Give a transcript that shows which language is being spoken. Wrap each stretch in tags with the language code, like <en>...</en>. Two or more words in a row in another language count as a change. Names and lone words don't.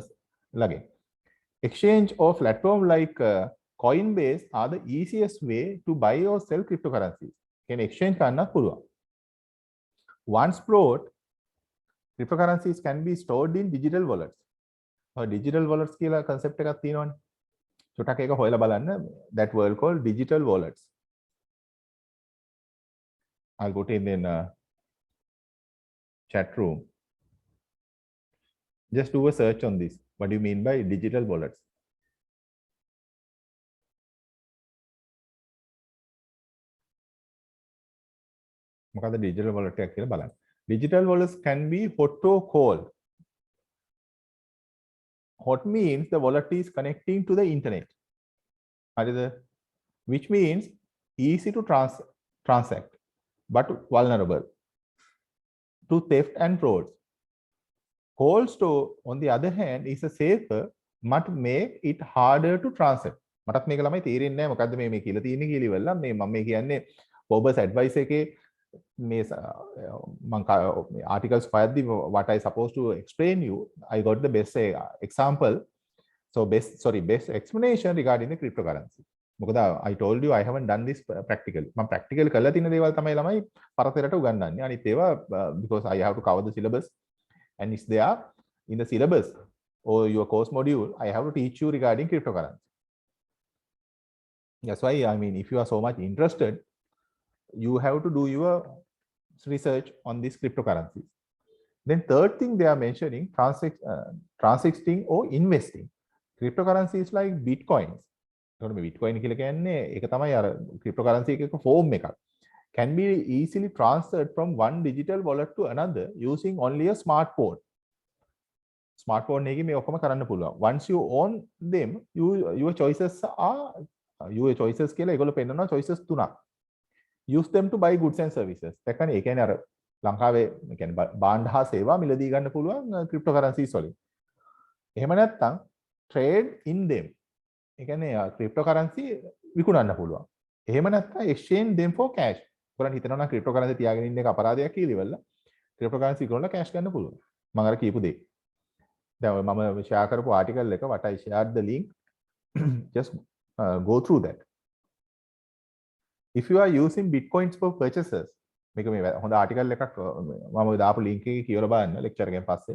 <en>Exchange or platform like Coinbase are the easiest way to buy or sell cryptocurrencies. Can exchange</en> <si>කරන්න පුළුවන්.</si> <en>Once bought, cryptocurrencies can be stored in digital wallets. Digital wallets</en> <si>kiyala concept එකක් තියෙනවනේ. චොටක් එක හොයලා බලන්න.</si> <en>That word called digital wallets. I'll put in chat room. Just do a search on this. What do you mean by digital wallets?</en> <si>මොකද</si> <en>digital wallet</en> <si>එකක් කියලා බලන්න.</si> <en>Digital wallets can be hot or cold. Hot means the wallet is connecting to the internet. Which means easy to transact, but vulnerable to theft and frauds. Cold store, on the other hand, is a safer, but make it harder to transact.</en> <si>මටත් මේක ළමයි තේරෙන්නේ නැහැ මොකද්ද මේ කියලා තියෙන්නේ කියලා ඉවරලා මේ මම මේ කියන්නේ Forbes advice එකේ මේ articles හොයද්දි</si> <en>what I supposed to explain you, I got the best example. So best explanation regarding the cryptocurrency. මොකද I told you I haven't done this practically.</en> <si>මම practical කරලා තියෙන දේවල් තමයි ළමයි පරතරට උගන්වන්නේ. අනිත් ඒවා</si> <en>because I have to cover the syllabus and it's there in the syllabus or your course module. I have to teach you regarding cryptocurrency. That's why, I mean, if you are so much interested, you have to do your research on these cryptocurrencies. Then third thing they are mentioning, transacting or investing. Cryptocurrency is like bitcoins.</en> <si>Bitcoin කියලා කියන්නේ ඒක තමයි අර cryptocurrency එකක form එකක්.</si> <en>Can be easily transferred from one digital wallet to another using only a smartphone.</en> <si>Smartphone එකේ මේ ඔක්කොම කරන්න පුළුවන්.</si> <en>Once you own them, your choices</en> <si>කියලා ඒගොල්ලෝ පෙන්නනවා</si> <en>choices තුනක්. Use them to buy goods and services.</en> <si>දැක්කනේ ඒ කියන්නේ අර ලංකාවේ ඒ කියන්නේ භාණ්ඩ හා සේවා මිලදී ගන්න පුළුවන් cryptocurrencies වලින්. එහෙම නැත්නම්</si> <en>trade in them.</en> <si>ඒ කියන්නේ cryptocurrency විකුණන්න පුළුවන්. එහෙම නැත්නම්</si> <en>exchange them for cash.</en> <si>ඔයගොල්ලන් හිතනවා නම් cryptocurrency තියාගෙන ඉන්න එක අපරාධයක් කියලා ඉවරලා cryptocurrency විකුණලා cash ගන්න පුළුවන්. මම අර කියපු දේ. දැන් මම share කරපු article එක</si> <en>what I shared the link. Just go through that. If you are using bitcoins for purchases,</en> <si>මේක මේ හොඳ article එකක් මම දාපු link එකේ කියලා බලන්න lecture එකෙන් පස්සේ.</si>